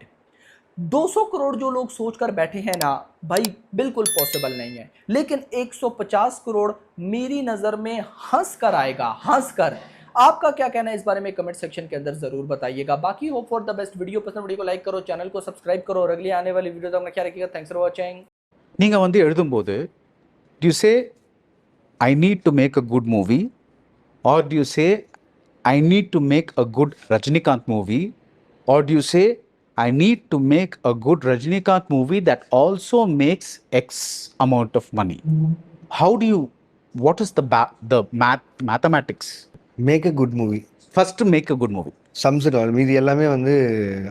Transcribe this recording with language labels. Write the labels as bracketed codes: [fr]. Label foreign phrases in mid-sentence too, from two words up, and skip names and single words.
[hi] 200 करोड़ जो लोग सोचकर बैठे हैं ना भाई, बिल्कुल पॉसिबल नहीं है। लेकिन 150 करोड़ मेरी नज़र में हंस कर आएगा, हंस कर। आपका क्या कहना है इस बारे में कमेंट सेक्शन के अंदर जरूर बताइएगा। [en] बाकी hope for the best. [hi] वीडियो पसंद, वीडियो को लाइक करो, चैनल को सब्सक्राइब करो और अगली आने वाली वीडियो तक अपना ख्याल रखिएगा। [en] thanks for watching. [ta] நீங்க வந்து எழுதும்போது [en] do you say I need to make a good movie or do you say I need to make a good Rajnikant movie or do you say I need to make a good Rajnikant movie that also makes X amount of money? How do you, what is the mathematics? make a good movie First, make a good movie. sums it all. [ta] மீதி எல்லாமே வந்து